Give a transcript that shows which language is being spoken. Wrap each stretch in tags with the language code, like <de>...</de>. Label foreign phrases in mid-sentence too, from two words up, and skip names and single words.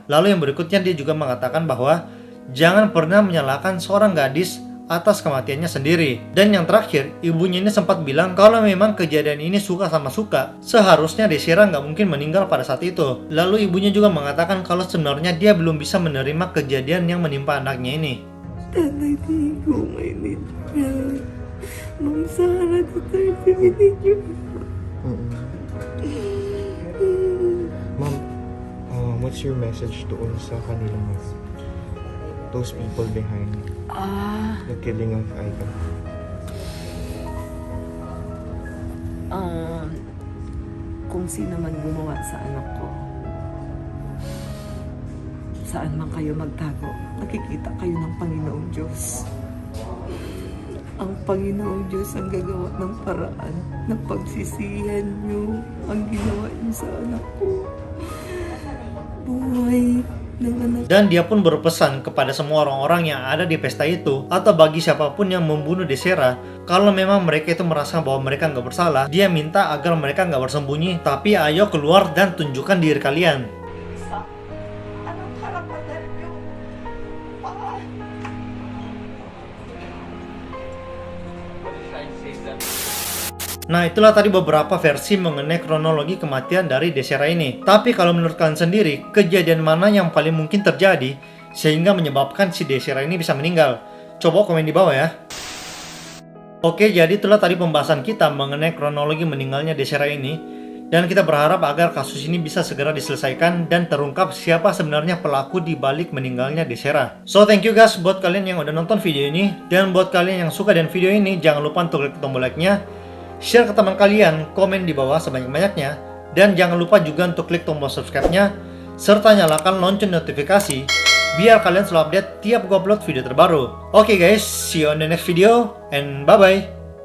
<id>Lalu yang berikutnya dia juga mengatakan bahwa jangan pernah menyalahkan seorang gadis atas kematiannya sendiri. Dan yang terakhir, ibunya ini sempat bilang kalau memang kejadian ini suka sama suka, seharusnya Desera nggak mungkin meninggal pada saat itu. Lalu ibunya juga mengatakan kalau sebenarnya dia belum bisa menerima kejadian yang menimpa anaknya ini.</id> <tl>Tatay, di ko maintindihan. Ma'am, sana tatay, pinili Ma'am,</tl> <en>what's your message</en> <tl>doon sa kanila,</tl> <en>ma'am? Those people behind the killing of Aida.</en> <tl>Kung sino man gumawa sa anak ko, saan man kayo magtago, nakikita kayo ng Panginoong Diyos. Ang Panginoong Diyos ang gagawa ng paraan ng pagsisihan niyo ang ginawa niyo sa anak ko. Buhay ng anak.</tl> <id>Dan dia pun berpesan kepada semua orang-orang yang ada di pesta itu atau bagi siapapun yang membunuh Desera, kalau memang mereka itu merasa bahwa mereka nggak bersalah, dia minta agar mereka nggak bersembunyi, tapi ayo keluar dan tunjukkan diri kalian.</id> <tl>Anong karapatan niyo?</tl> <id>Nah, itulah tadi beberapa versi mengenai kronologi kematian dari Desera ini. Tapi kalau menurut kalian sendiri, kejadian mana yang paling mungkin terjadi sehingga menyebabkan si Desera ini bisa meninggal? Coba komen di bawah ya. Oke, jadi itulah tadi pembahasan kita mengenai kronologi meninggalnya Desera ini. Dan kita berharap agar kasus ini bisa segera diselesaikan dan terungkap siapa sebenarnya pelaku di balik meninggalnya Desera.</id> <en>So thank you guys</en> <id>buat kalian yang udah nonton video ini. Dan buat kalian yang suka dengan video ini, jangan lupa untuk klik tombol like-nya, share ke teman kalian, komen di bawah sebanyak-banyaknya, dan jangan lupa juga untuk klik tombol subscribe-nya, serta nyalakan lonceng notifikasi, biar kalian selalu update tiap gue upload video terbaru.</id> <en>Oke guys, see you on the next video, and bye-bye!</en>